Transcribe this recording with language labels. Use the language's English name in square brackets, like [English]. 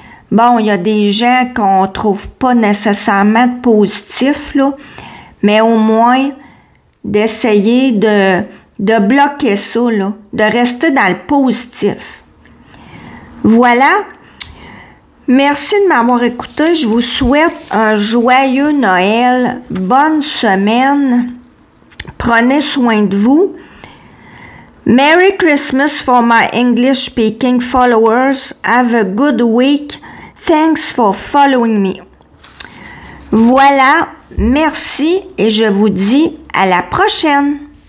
[French] Bon, il y a des gens qu'on trouve pas nécessairement positifs, là, mais au moins d'essayer de bloquer ça, là, de rester dans le positif. Voilà. Merci de m'avoir écouté. Je vous souhaite un joyeux Noël. Bonne semaine. Prenez soin de vous. [English] Merry Christmas for my English-speaking followers. Have a good week. Thanks for following me. [French] Voilà. Merci et je vous dis à la prochaine.